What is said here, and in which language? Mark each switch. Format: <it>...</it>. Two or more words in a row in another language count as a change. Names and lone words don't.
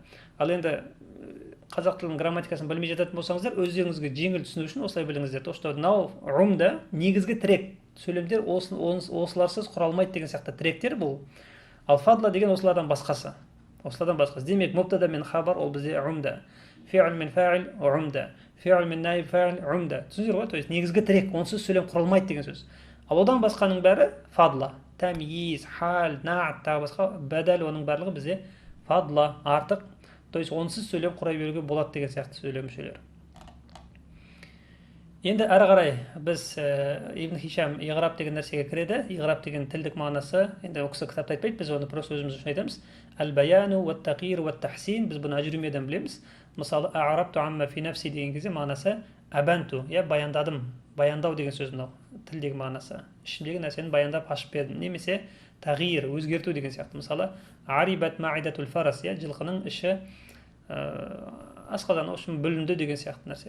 <kk>Ал енді қазақ тілінің грамматикасын білмей жататын болсаңыздар, өздеріңізге жеңіл түсіну үшін осылай біліңіздер.</kk> <ru>То, что</ru> <kk>мынау умда негізгі тірек. Сөйлемдер осыларсыз құралмайды деген сияқты тіректер бұл. Ал фадла деген осылардан басқасы. Осылардан басқасы. Демек, мубтада мен хабар ол бізде умда. Фи'л мен фа'ил умда. Фи'л мен</kk> <ar>نائب فاعل</ar> <kk>умда. Түсіндіңіздер ғой?</kk> <ru>То есть</ru> <kk>негізгі тірек, онсыз сөйлем құралмайды деген сөз. Ал одан басқаның бәрі фадла. Тамиз, хал, наат, тағы басқа бәдәл, оның барлығы бізде фадла, артық.</kk> <ru>То есть</ru> <kk>онсыз сөйлем құрай беруге болады деген сияқты сөйлем мүшелері. Енді ары қарай біз Ибн Хишам иғраб деген нәрсеге кіреді. Иғраб деген тілдік мағынасы, енді ол кісі кітапта айтпайды, біз оны просто өзіміз үшін айтамыз.</kk> <ar>البيان والتغيير والتحسين,</ar> <kk>біз бұны әжрүмеден білеміз. Мысалы,</kk> <ar>أعربت عما في نفسي</ar> <kk>деген кезде мағынасы әбәнту, баяндадым, баяндау деген сөз мынау тілдегі мағынасы. Ішімдегі нәрсені баяндап ашып бердім. Немесе тағйир, өзгерту деген сияқты. Мысалы,</kk> <ar>عربت معدة الفرس,</ar> <kk>жылқының іші асқазан үшін бүлінді деген сияқты нәрсе.</kk>